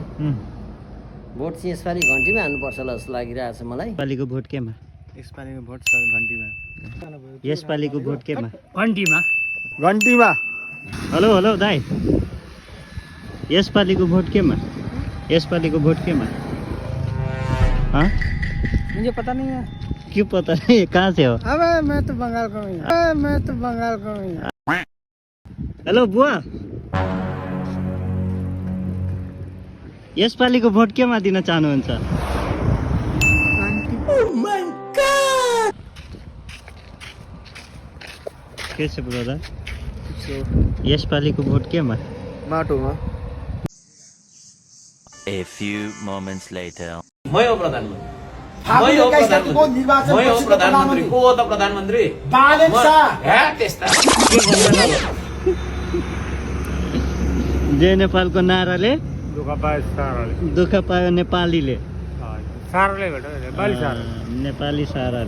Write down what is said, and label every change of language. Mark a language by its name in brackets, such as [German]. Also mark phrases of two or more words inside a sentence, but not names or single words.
[Nepali] भोट चाहिँ यसपालि घन्टीमा हाल्नुपर्छ होला जस्तो लागिरहेको छ मलाई। यसपालिको भोट केमा? यसपालिको भोट घन्टीमा। यसपालिको भोट केमा? घन्टीमा। घन्टीमा। हेलो दाइ, यसपालिको भोट केमा? यसपालिको भोट केमा? [Hindi] हाँ? मुझे पता नहीं है। क्यों पता नहीं? कहाँ से हो? अबे मैं तो बंगाल का हूँ। [Nepali] हेलो बुवा, यसपालिको भोट केमा दिन चाहनुहुन्छ? के छ ब्रदर? यसपालिको भोट केमा? माटोमा। [English] A few moments later. [Nepali] मै हो प्रधानमन्त्री को हो त प्रधानमन्त्री जय नेपालको नाराले दुःख पायो नेपालीले नेपाली साराले।